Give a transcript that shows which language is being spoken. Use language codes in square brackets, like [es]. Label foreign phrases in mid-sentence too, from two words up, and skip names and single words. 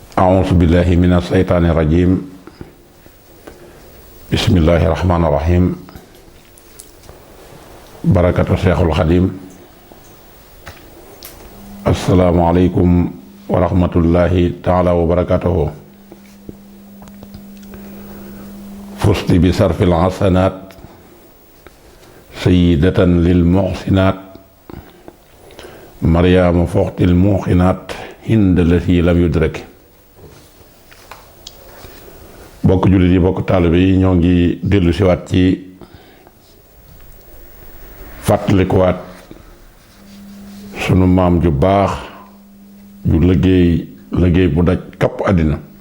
[ar] أعوذ بالله من الشيطان الرجيم بسم الله الرحمن الرحيم بركة الشيخ الخديم السلام عليكم ورحمة الله تعالى وبركاته فزت بصرف الحسنات سيدة للمحسنات مريم فوقت الموقنات هند التي لم يدرك [wo] bokk jullit yi bokk taalibe yi ñoo ngi dellu siwaat ci fàttalikuwaat sunu maam ju baax ju liggéey bu daj kapp àddina